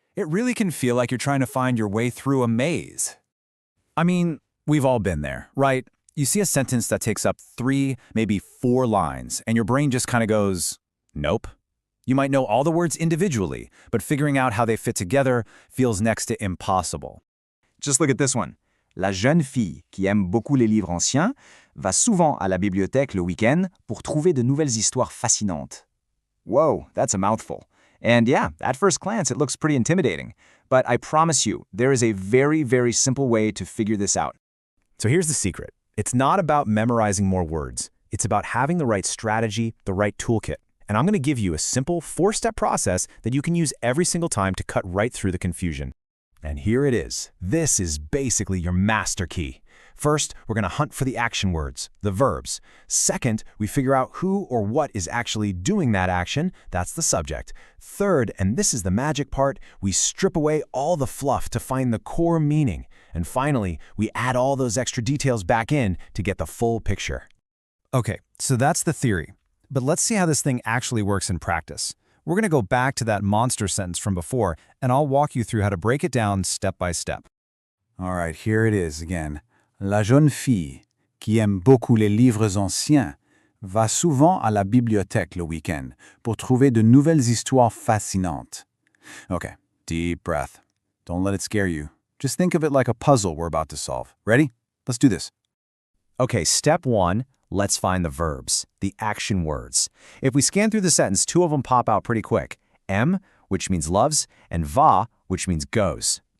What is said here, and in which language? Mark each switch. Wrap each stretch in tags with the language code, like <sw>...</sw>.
<en>It really can feel like you're trying to find your way through a maze. I mean, we've all been there, right? You see a sentence that takes up 3, maybe 4 lines, and your brain just kind of goes, nope. You might know all the words individually, but figuring out how they fit together feels next to impossible. Just look at this one.</en> <fr>La jeune fille qui aime beaucoup les livres anciens va souvent à la bibliothèque le week-end pour trouver de nouvelles histoires fascinantes.</fr> <en>Whoa, that's a mouthful. And yeah, at first glance, it looks pretty intimidating. But I promise you, there is a very, very simple way to figure this out. So here's the secret. It's not about memorizing more words. It's about having the right strategy, the right toolkit. And I'm going to give you a simple 4-step process that you can use every single time to cut right through the confusion. And here it is. This is basically your master key. First, we're going to hunt for the action words, the verbs. Second, we figure out who or what is actually doing that action. That's the subject. Third, and this is the magic part, we strip away all the fluff to find the core meaning. And finally, we add all those extra details back in to get the full picture. Okay, so that's the theory. But let's see how this thing actually works in practice. We're going to go back to that monster sentence from before, and I'll walk you through how to break it down step by step. All right, here it is again.</en> <fr>La jeune fille qui aime beaucoup les livres anciens va souvent à la bibliothèque le week-end pour trouver de nouvelles histoires fascinantes.</fr> <en>Okay, deep breath. Don't let it scare you. Just think of it like a puzzle we're about to solve. Ready? Let's do this. Okay, step 1, let's find the verbs, the action words. If we scan through the sentence, 2 of them pop out pretty quick. Aime, which means loves, and va, which means goes.</en>